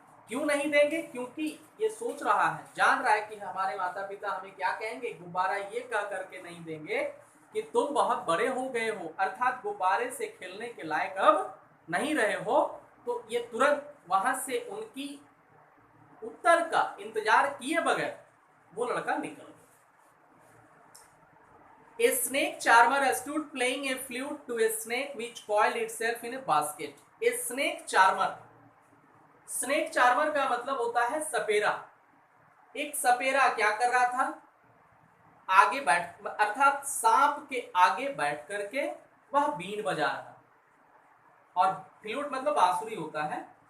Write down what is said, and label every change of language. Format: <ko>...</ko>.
<hi>क्यों नहीं देंगे, क्योंकि ये सोच रहा है, जान रहा है कि हमारे माता पिता हमें क्या कहेंगे, गुब्बारा ये कह करके नहीं देंगे कि तुम बहुत बड़े हो गए हो, अर्थात गुब्बारे से खेलने के लायक अब नहीं रहे हो। तो ये तुरंत वहां से उनकी उत्तर का इंतजार किए बगैर वो लड़का निकल गया।</hi> <en>A snake charmer stood playing a flute to a snake which coiled itself in a basket. A snake charmer, snake charmer</en> <hi>का मतलब होता है सपेरा। एक सपेरा क्या कर रहा था, आगे बैठ, अर्थात सांप के आगे बैठ करके वह बीन बजा रहा था, और फ्लूट मतलब बांसुरी होता है।</hi>